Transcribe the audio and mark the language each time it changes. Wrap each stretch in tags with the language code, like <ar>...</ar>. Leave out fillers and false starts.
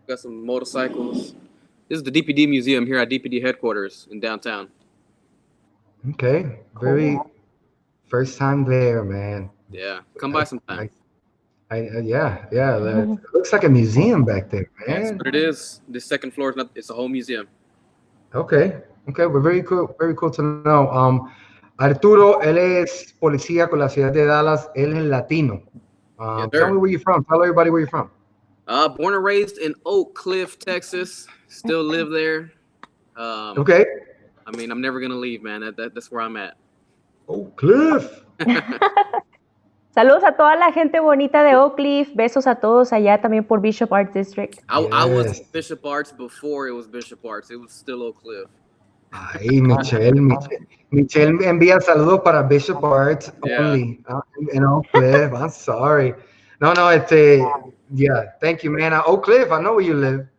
<en>Got some motorcycles. This is the DPD museum here at DPD headquarters in downtown. Okay. Very first time there, man. Yeah. Come by sometime. Yeah. It looks like a museum back there, man. Yeah, that's what it is. This second floor is not. It's a whole museum. Okay. Well, very cool to know.</en> <es>Arturo, él es policía con la ciudad de Dallas. Él es latino.</es> <en>Tell me where you're from. Tell everybody where you're from. Born and raised in Oak Cliff, Texas. Still live there. Okay. I mean, I'm never gonna leave, man. That's where I'm at. Oak Cliff.</en> <es>Saludos a toda la gente bonita de Oak Cliff. Besos a todos allá también por Bishop Arts District.</es> <en>I was Bishop Arts before it was Bishop Arts. It was still Oak Cliff.</en> <es>Ay, Michelle envía saludos para Bishop Arts</es> <en>only. In Oak Cliff. I'm sorry. No, yeah. Thank you, man. Oak Cliff, I know where you live.</en>